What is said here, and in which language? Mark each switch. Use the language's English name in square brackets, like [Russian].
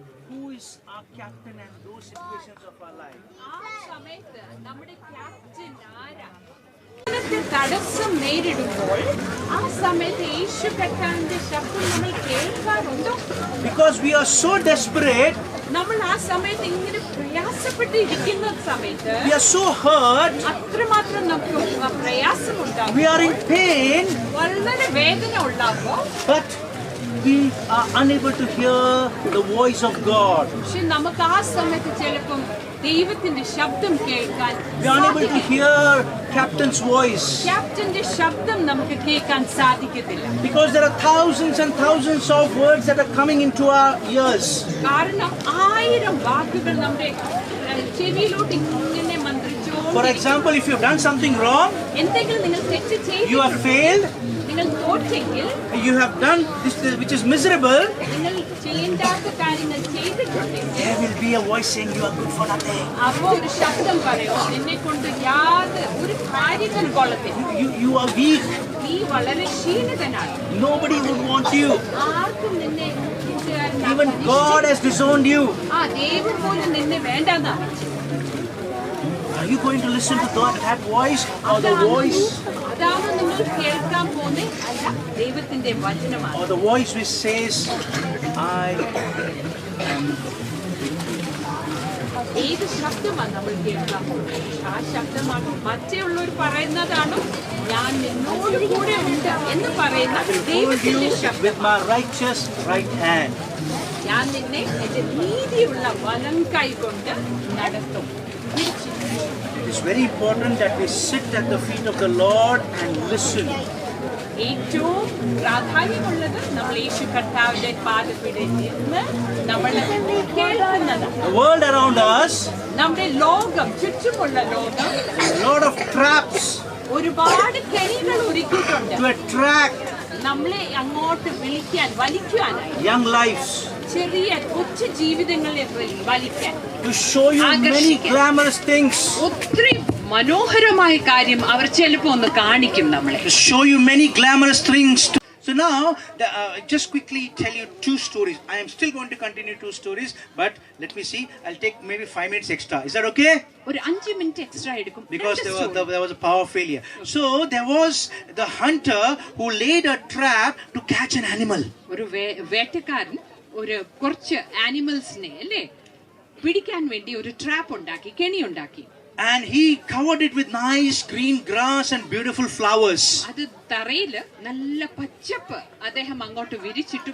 [English] Who is our captain in those situations of our life? [Malayalam] ആ സമയത്ത് നമ്മുടെ captain ആരാ? തടസ്സം നേരിടുമ്പോൾ ആ സമയത്ത് യേശു കർത്താവിന്റെ ശബ്ദം നമ്മൾ കേൾക്കാറുണ്ടോ? [English] Because we are so desperate. [Malayalam] നമ്മൾ ആ സമയത്ത് ഇങ്ങനെ പ്രയാസപ്പെട്ട് ഇരിക്കുന്ന സമയത്ത് [English] We are so hurt. [Malayalam] അത്രമാത്രം നമുക്ക് പ്രയാസമുണ്ടാകും. [English] We are in pain. [Malayalam] വളരെ വേദന ഉണ്ടാകുമ്പോൾ [English] But we are unable to hear the voice of God. [Malayalam] പക്ഷെ നമുക്ക് ആ സമയത്ത് ചിലപ്പം ദൈവത്തിന്റെ ശബ്ദം കേൾക്കാൻ [English] We are unable to hear captain's voice. [Malayalam] ക്യാപ്റ്റന്റെ ശബ്ദം നമുക്ക് കേൾക്കാൻ സാധിക്കത്തില്ല. [English] Because there are thousands and thousands of words that are coming into our ears. [Malayalam] കാരണം 1000 വാക്കുകൾ നമ്മുടെ ചെവിയിലോട്ട് ഇങ്ങനെ മന്ത്രിച്ചുകൊണ്ട്. [English] For example, if you have done something wrong, [Malayalam] എന്തെങ്കിലും നിങ്ങൾ തെറ്റ് ചെയ്തു, [English] you have failed, [Malayalam] നിങ്ങൾ തോറ്റെങ്കിൽ, [English] you have done this which is miserable, [Malayalam] നിങ്ങൾ ചെയ്യേണ്ടാത്ത കാര്യങ്ങൾ ചെയ്തിട്ടുണ്ടെങ്കിൽ [English] there will be a voice saying you are good for nothing. [Malayalam] അപ്പോൾ ഒരു ശബ്ദം പറയും നിന്നെ കൊണ്ട് ഒരു കാര്യത്തിനും കൊള്ളത്തില്ല. [English] You are weak. [Malayalam] നീ വളരെ ക്ഷീണിതനാണ്. [English] Nobody would want you. [Malayalam] ആർക്കും നിന്നെ [English] Even God has disowned you. [Malayalam] ആ ദൈവം പോലും നിന്നെ വേണ്ടെന്നാണ്. [English] Are you going to listen to that voice or the voice? [Malayalam] അതാണ് നിങ്ങൾ കേൾക്കാൻ പോകുന്നത്, അല്ല ദൈവത്തിന്റെ വചനമാണ്. [English] Or the voice which says, I am. [Malayalam] ഏത് ശബ്ദമാണ് നമ്മൾ കേൾക്കാൻ പോകുന്നത്? ആ ശബ്ദമാണ് മറ്റുള്ളവർ പറയുന്നതാണോ ഞാൻ നിന്നോട് കൂടെ ഉണ്ട് എന്ന് പറയുന്ന ദൈവത്തിന്റെ ശബ്ദം. [English] With my righteous right hand. [Malayalam] ഞാൻ നിന്നെ എന്റെ നീതിയുള്ള വലം കൈ കൊണ്ട് നടത്തും. [English] It is very important that we sit at the feet of the Lord and listen. [Malayalam] ഏറ്റവും പ്രാധാന്യമുള്ളത് നമ്മൾ യേശു കർത്താവിന്റെ പാദപീഠത്തിൽ നിന്ന് നമ്മൾ കേൾക്കുന്നതാണ്. [English] The world around us, [Malayalam] നമ്മുടെ ലോകം, ചുറ്റുമുള്ള ലോകം, [English] a lot of traps [Malayalam] ഒരുപാട് കെണികൾ ഒരുക്കിയിട്ടുണ്ട് [English] to attract [Malayalam] നമ്മളെ അങ്ങോട്ട് വലിക്കാനായി. [English] young lives, [Malayalam] ചെറിയ കൊച്ചു ജീവിതങ്ങളെ വലിക്കാൻ, [English] to show you many glamorous things, [Malayalam] ഒത്തിരി മനോഹരമായ കാര്യം അവർ ചിലപ്പോൾ ഒന്ന് കാണിക്കും നമ്മളെ. [English] to show you many glamorous things. So now, just quickly tell you 2 stories. I am still going to continue 2 stories, but let me see. I'll take maybe 5 minutes extra. Is that okay? [Malayalam] ഒരു 5 minute extra എടുക്കും. [English] Because there was a power failure. So there was the hunter who laid a trap to catch an animal. [Malayalam] ഒരു വേട്ടക്കാരൻ ഒരു കുറച്ച് ആനിമൽസിനെ അല്ലേ പിടിക്കാൻ വേണ്ടി ഒരു trap ഉണ്ടാക്കി, കെണി ഉണ്ടാക്കി. [English] And he covered it with nice green grass and beautiful flowers. [Malayalam] അത് തറയില് നല്ല പച്ചപ്പ് അദ്ദേഹം അങ്ങോട്ട് വിരിച്ചിട്ടു.